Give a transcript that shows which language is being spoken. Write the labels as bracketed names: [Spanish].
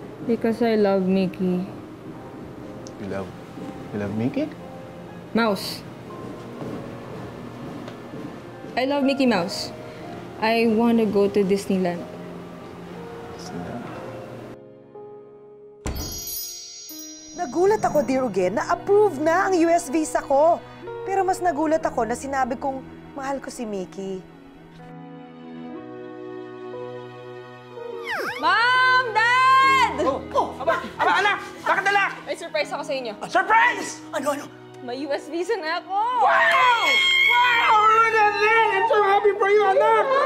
[English] Because I love Mickey. You love Mickey? Mouse. I love Mickey Mouse. I want to go to Disneyland. [Filipino] Nagulat ako, Dear Uge, na approve na ang US visa ko. Pero mas nagulat ako na sinabi kong mahal ko si Mickey. [English] Mom! Dad! [Filipino] Aba, anak! Bakit anak? May surprise ako sa inyo. Surprise! Ano? May US visa na ako! [English] Wow! Wow! Look at that! I'm so happy for you, anak!